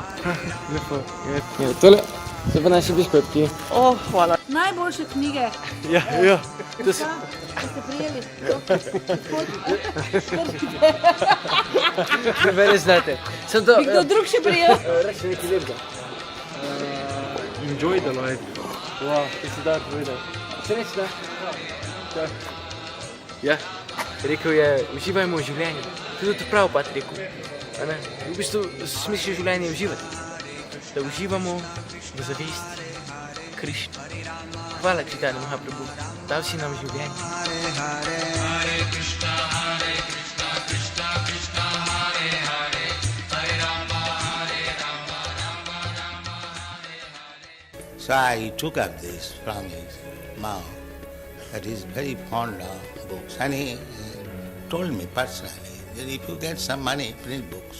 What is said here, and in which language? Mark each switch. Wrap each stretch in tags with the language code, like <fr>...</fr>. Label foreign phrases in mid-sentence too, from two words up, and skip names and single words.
<sl>Lepo. Ja, tole so pa naši biškotki. O, hvala. Najboljše knjige. Ja, ja. To so... Ste prijeli? Vi res znate. Sem to... Bi kdo drug še prijel? Reči nekaj lepega.</sl> <en>Enjoy the life.</en> <sl>Wow, ti si dobro povedal. Se reči, da? Ja, rekel je, uživajmo v življenju. To je tudi prav pat rekel. A ne? V bistvu smisel življenja je uživati. Da uživamo v zavesti Krišne. Hvala, Čitanja Mahaprabhu. Dal si nam življenje.</sl> <en>So I took up this from his mouth, that he's very fond of books. And he told me personally that if you get some money, print books.</en>